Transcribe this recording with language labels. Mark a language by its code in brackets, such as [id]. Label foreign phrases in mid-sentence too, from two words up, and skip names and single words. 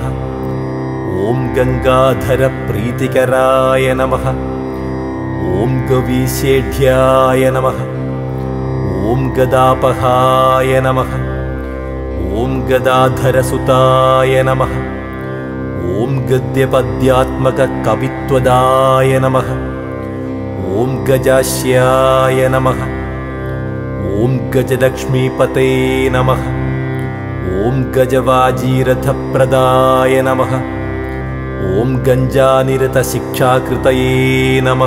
[sa] ఓం గంగాధర ప్రీతికరాయ నమః. ఓం గవీశేఢ్యాయ నమః. ఓం గదాపహాయ నమః. ఓం గదాధరసుతాయ నమః. ഓം ഗദ്യപദ്യാത്മക കവിത്വദായ നമഃ. ഓം ഗജാസ്യായ നമഃ. ഓം ഗജലക്ഷ്മീപതേ നമഃ. ഓം ഗജവാജീരഥപ്രദായ നമഃ. ഓം ഗഞ്ജാനിരതശിക്ഷാകൃതയേ നമഃ.